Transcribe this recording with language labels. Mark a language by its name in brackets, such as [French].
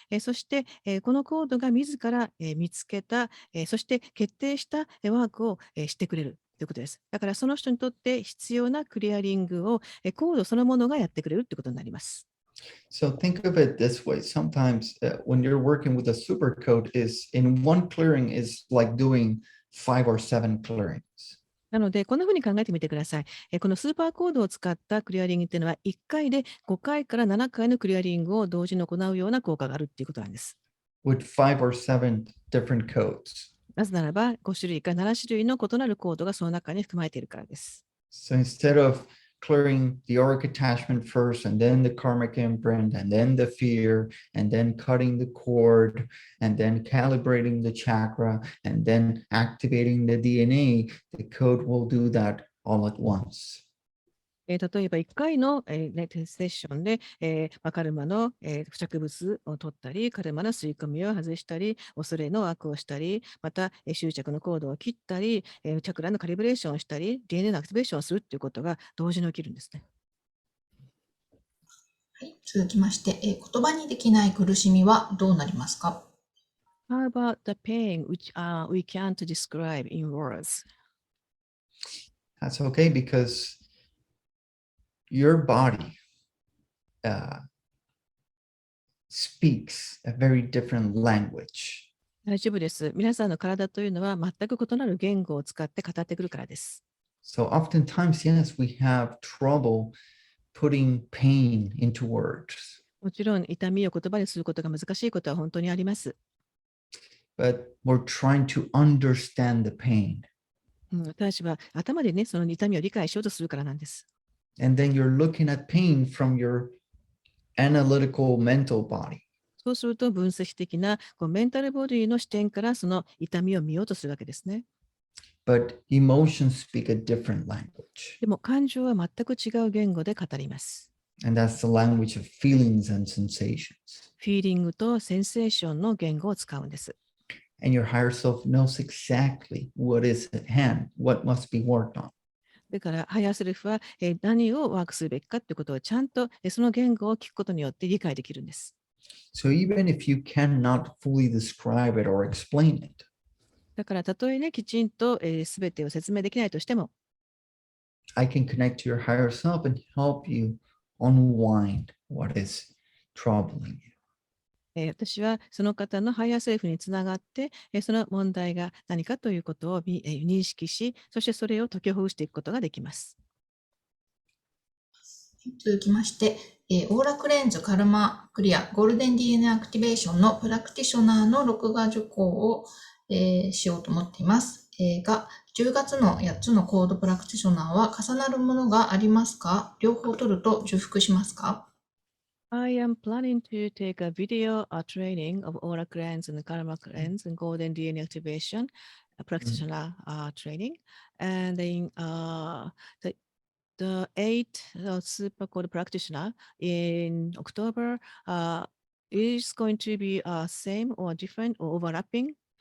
[Japanese] そして、このコードが自ら、見つけた、そして決定したワークを、してくれるということです。だからその人にとって必要なクリアリングを、コードそのものがやってくれるということになります。 [English] So think of it this way. Sometimes when you're working with a super code, is in one clearing is like doing 5 or 7 clearings. [Japanese] なので、こんなふうに考えてみてください。このスーパーコードを使ったクリアリングっていうのは、1回で5回から7回のクリアリングを同時に行うような効果があるっていうことなんです。 [English] With 5 or 7 different codes. [Japanese] なぜならば、5種類から7種類の異なるコードがその中に含まれているからです。 [English] So instead of clearing the auric attachment first, and then the karmic imprint, and then the fear, and then cutting the cord, and then calibrating the chakra, and then activating the DNA, the code will do that all at once. [Japanese] 例えば1回の、セッションで、カルマの、付着物を取ったり、カルマの吸い込みを外したり、恐れの悪をしたり、また、執着のコードを切ったり、チャクラのカリブレーションをしたり、DNA のアクティベーションをするということが同時に起きるんですね。はい、続きまして、言葉にできない苦しみはどうなりますか？ [English] How about the pain which we can't describe in words? That's okay, because your body speaks a very different language. [Japanese] 大丈夫です。皆さんの体というのは全く異なる言語を使って語ってくるからです。 [English] So oftentimes, yes, we have trouble putting pain into words. [Japanese] もちろん痛みを言葉にすることが難しいことは本当にあります。 [English] But we're trying to understand the pain. [Japanese] 私は頭でね、その痛みを理解しようとするからなんです。 [English] And then you're looking at pain from your analytical mental body. [Japanese] そうすると分析的なメンタルボディの視点からその痛みを見ようとするわけですね。 [English] but emotions speak a different language. [Japanese] でも感情は全く違う言語で語ります。 [English] And that's the language of feelings and sensations. [Japanese] フィーリングとセンセーションの言語を使うんです。 [English] And your higher self knows exactly what is at hand, what must be worked on. [Japanese] だから、ハイヤーセルフは何をワークするべきかということをちゃんとその言語を聞くことによって理解できるんです。 [English] So even if you cannot fully describe it or explain it, [Japanese] だから、たとえね、きちんとすべてを説明できないとしても、 [English] I can connect to your higher self and help you unwind what is troubling you. [Japanese] 私はその方のハイヤーセルフにつながって、その問題が何かということを認識し、そしてそれを解きほぐしていくことができます。続きまして、オーラクレンズカルマクリアゴールデン DNA アクティベーションのプラクティショナーの録画受講を、しようと思っています。が、10月の8つのコードプラクティショナーは重なるものがありますか？両方取ると重複しますか？ [English] I am planning to take a video training of aura cleanse and karma cleanse and golden DNA activation practitioner training. And then the 8 super code practitioner in October is going to be same or different or overlapping.